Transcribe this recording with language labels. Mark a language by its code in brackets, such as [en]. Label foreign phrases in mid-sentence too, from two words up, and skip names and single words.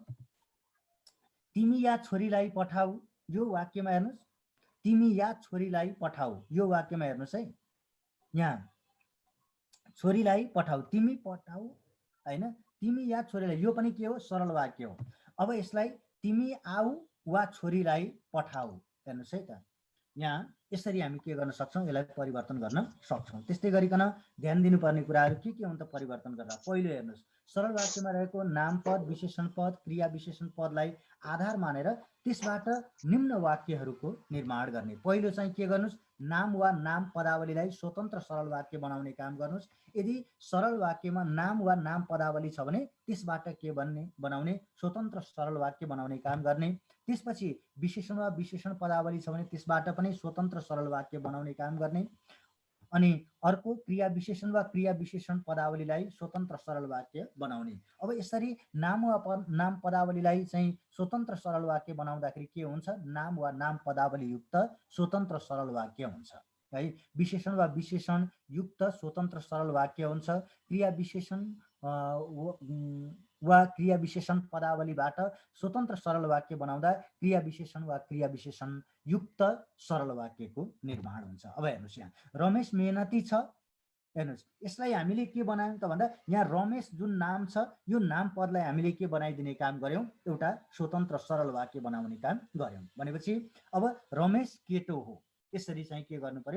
[ne] तिमी या छोरीलाई पठाऊ, यो वाक्यमा हेर्नुहोस्, तिमी या छोरीलाई पठाऊ, यो वाक्यमा हेर्नुहोस् है, यहाँ छोरीलाई पठाऊ, तिमी पठाऊ हैन, तिमी या छोरीलाई, यो पनि के हो? सरल वाक्य हो। अब यसलाई तिमी आऊ वा छोरीलाई पठाऊ, हेर्नुहोस् है त, यहाँ यसरी हामी के गर्न सक्छौँ? यसलाई परिवर्तन गर्न सक्छौँ। त्यस्तै गरिकन ध्यान दिनुपर्ने कुराहरू के हुन् त परिवर्तन गर्दा? पहिलो हेर्नुहोस्, सरल वाक्यमा रहेको नाम पद, विशेषण पद, क्रिया विशेषण पदलाई आधार मानेर त्यसबाट निम्न वाक्यहरूको निर्माण गर्ने। पहिलो चाहिँ के गर्नुहोस्? नाम वा नाम पदावलीलाई स्वतन्त्र सरल वाक्य बनाउने काम गर्नुहोस्। यदि सरल वाक्यमा नाम वा नाम पदावली छ भने त्यसबाट के बनाउने? स्वतन्त्र सरल वाक्य बनाउने काम गर्ने। त्यसपछि विशेषण वा विशेषण पदावली छ भने त्यसबाट पनि स्वतन्त्र सरल वाक्य बनाउने काम गर्ने। अनि अर्को क्रिया विशेषण वा क्रिया विशेषण पदावलीलाई स्वतन्त्र सरल वाक्य बनाउने। अब यसरी नाम वा नाम पदावलीलाई चाहिँ स्वतन्त्र सरल वाक्य बनाउँदाखेरि के हुन्छ? नाम वा नाम पदावली युक्त स्वतन्त्र सरल वाक्य हुन्छ है। विशेषण वा विशेषण युक्त स्वतन्त्र सरल वाक्य हुन्छ। क्रिया विशेषण वा क्रिया विशेषण पदावलीबाट स्वतन्त्र सरल वाक्य बनाउँदा क्रिया विशेषण वा क्रिया विशेषण युक्त सरल वाक्यको निर्माण हुन्छ। अब हेर्नुहोस्, यहाँ रमेश मेहनती छ, हेर्नुहोस्, यसलाई हामीले के बनायौँ त भन्दा यहाँ रमेश जुन नाम छ यो नाम पदलाई हामीले के बनाइदिने काम गर्यौँ? एउटा स्वतन्त्र सरल वाक्य बनाउने काम गर्यौँ। भनेपछि अब रमेश केटो हो, यसरी चाहिँ के गर्नु पर्यो?